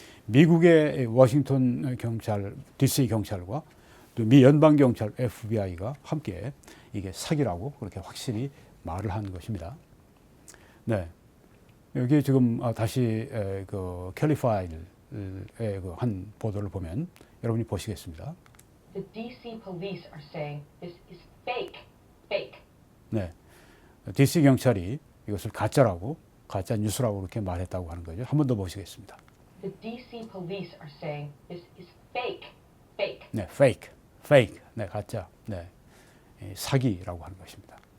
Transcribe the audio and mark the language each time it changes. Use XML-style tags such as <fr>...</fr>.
<ko>미국의 워싱턴 경찰, DC 경찰과 또 미 연방 경찰 FBI가 함께 이게 사기라고 그렇게 확실히 말을 한 것입니다. 네, 여기 지금 다시 그 캘리파일의 그 한 보도를 보면 여러분이 보시겠습니다.</ko> <en>The DC police are saying this is fake. Fake.</en> <ko>네, DC 경찰이 이것을 가짜라고, 가짜 뉴스라고 그렇게 말했다고 하는 거죠. 한 번 더 보시겠습니다.</ko> <en>The DC police are saying this is fake. Fake.</en> <ko>네,</ko> <en>fake, fake,</en> <ko>네, 가짜, 네, 사기라고 하는 것입니다.</ko>